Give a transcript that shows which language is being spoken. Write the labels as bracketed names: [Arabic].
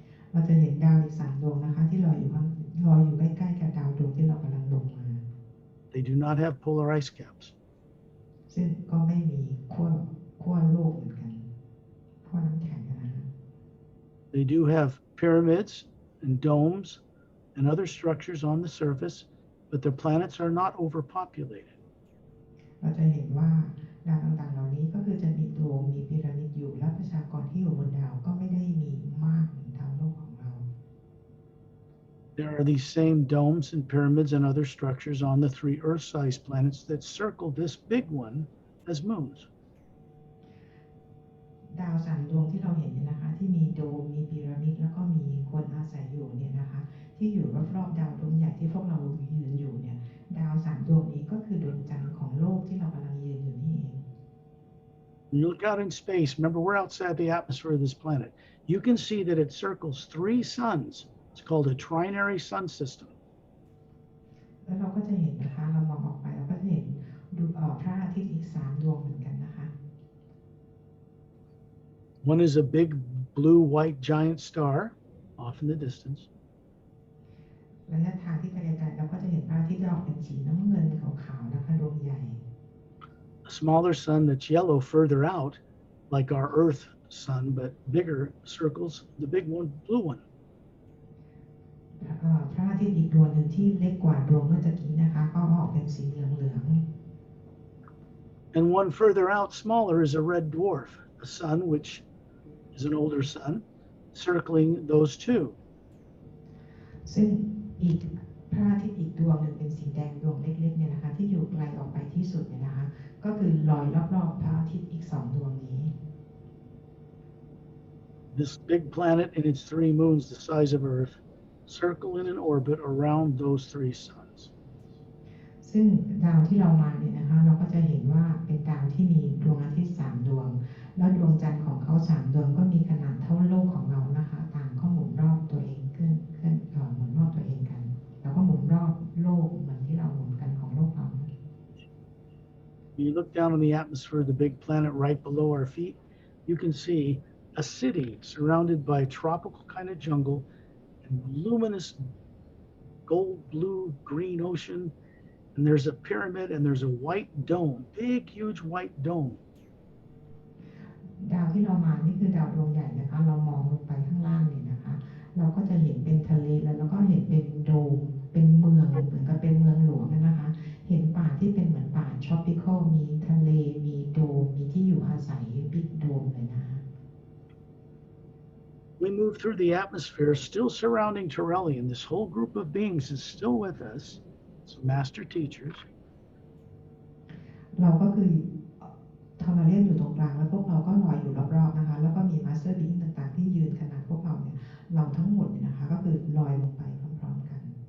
[Thai] เราจะเห็นดาวอีก3 ดวงนะคะที่ลอยอยู่ใกล้ๆกับดาวดวงที่เรากำลังลงมา [English] They do not have polar ice caps. [Thai] ซึ่งก็ไม่มีขั้วโลกเหมือนกันขั้วน้ำแข็งนะ [English] They do have pyramids and domes and other structures on the surface, but their planets are not overpopulated. [Thai] เราจะเห็นว่าดาวต่างๆเหล่านี้ก็คือจะมีโดมมีพีระมิดอยู่และประชากรที่อยู่บนดาวก็ไม่ได้มีมากเหมือนดาวโลกของเรา [English] There are these same domes and pyramids and other structures on the 3 Earth-sized planets that circle this big one as moons. [Thai] ดาว3 ดวงที่เราเห็นเนี่ยนะคะที่มีโดมมีพีระมิดแล้วก็มีคนอาศัยอยู่เนี่ยนะคะที่อยู่รอบๆดาวดวงใหญ่ที่พวกเรายืนอยู่เนี่ยดาว3 ดวงนี้ก็คือดวงจันทร์ของโลกที่เรากำลังยืนอยู่นี่เอง [English] When you look out in space, remember we're outside the atmosphere of this planet. You can see that it circles 3 suns. It's called a Trinary Sun System. [Thai] แล้วเราก็จะเห็นนะคะเรามองออกไปเราก็จะเห็นดูพระอาทิตย์อีก3 ดวงเหมือนกันนะคะ [English] One is a big blue-white giant star off in the distance. [Thai] ระยะทางที่ไกลๆเราก็จะเห็นพระอาทิตย์ออกเป็นสีน้ำเงินขาวๆนะคะดวงใหญ่ [English] A smaller sun that's yellow further out, like our Earth sun, but bigger, circles the big one, blue one. [Thai] พระอาทิตย์อีกดวงหนึ่งที่เล็กกว่าดวงเมื่อตะกี้นะคะก็ออกเป็นสีเหลือง [English] And one further out, smaller, is a red dwarf, a sun which is an older sun, circling those two. [Thai] ๆซึ่งอีกพระอาทิตย์อีกดวงหนึ่งเป็นสีแดงดวงเล็กๆเนี่ยนะคะที่อยู่ไกลออกไปที่สุดเนี่ยนะคะก็คือลอยรอบๆพระอาทิตย์อีก2 ดวงนี้ [English] This big planet and its 3 moons, the size of Earth, circle in an orbit around those 3 suns. [Thai] ซึ่งดาวที่เรามาเนี่ยนะคะเราก็จะเห็นว่าเป็นดาวที่มีดวงอาทิตย์3 ดวงแล้วดวงจันทร์ของเขา3 ดวงก็มีขนาดเท่าโลกของเรานะคะต่างก็หมุนรอบตัวเองขึ้นหมุนรอบตัวเองกันแล้วก็หมุนรอบโลกเหมือนที่เราหมุนกันของโลกเรา [English] When you look down on the atmosphere of the big planet right below our feet, you can see a city surrounded by a tropical kind of jungle and luminous gold, blue, green ocean. And there's a pyramid and there's a white dome, big, huge white dome. [Thai] ดาวที่เรามานี่คือดาวดวงใหญ่นะคะเรามองลงไปข้างล่างเนี่ยนะคะเราก็จะเห็นเป็นทะเลแล้วเราก็เห็นเป็นโดมเป็นเมืองเหมือนกับเป็นเมืองหลวงนะคะเห็นป่าที่เป็นเหมือนป่าทรอปิคอลมีทะเลมีโดมมีที่อยู่อาศัยบิ๊กโดมเลยนะคะ [English] We move through the atmosphere, still surrounding Trinary. This whole group of beings is still with us. Some master teachers. [Thai] เราก็คือทำมาเล่นอยู่ตรงกลางแล้วพวกเราก็ลอยอยู่รอบๆนะคะแล้วก็มีมาสเตอร์บีอิงต่างๆที่ยืนขนาดพวกเราเนี่ยเราทั้งหมดเนี่ยนะคะก็คือลอยลงไปพร้อมๆกัน